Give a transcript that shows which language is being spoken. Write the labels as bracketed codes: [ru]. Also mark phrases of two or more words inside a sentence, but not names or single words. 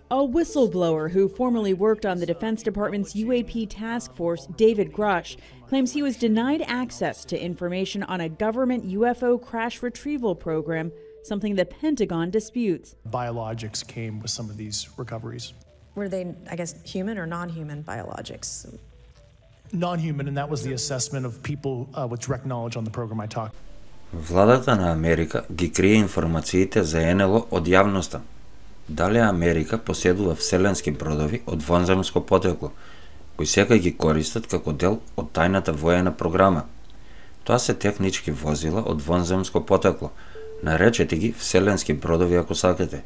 [en] A whistleblower who formerly worked on the Defense Department's UAP task force, Deјvid Grash, claims he was denied access to information on a government UFO crash retrieval program, something the Pentagon disputes. Biologics came with some of these recoveries. Were they, I guess, human or non-human biologics? Non-human, and that was the assessment of people with direct knowledge on the program I talked. [mk] Владата на Америка ги крие информациите за НЛО од јавноста. Дали Америка поседува вселенски бродови од вонземско потекло, кои сега ги користат како дел од тајната воена програма. Тоа се технички возила од вонземско потекло, наречете ги вселенски бродови ако сакате.